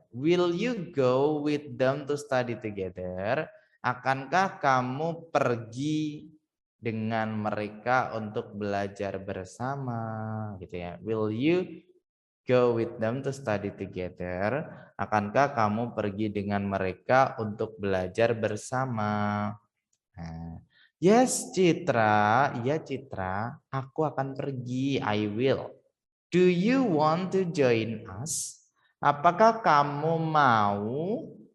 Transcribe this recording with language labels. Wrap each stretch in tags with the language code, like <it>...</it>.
<en>Will you go with them to study together?</en> <id>Akankah kamu pergi dengan mereka untuk belajar bersama gitu ya.</id> <en>Will you go with them to study together?</en> <id>Akankah kamu pergi dengan mereka untuk belajar bersama? Nah, yes Citra, iya Citra, aku akan pergi,</id> <en>I will. Do you want to join us?</en> <id>Apakah kamu mau</id>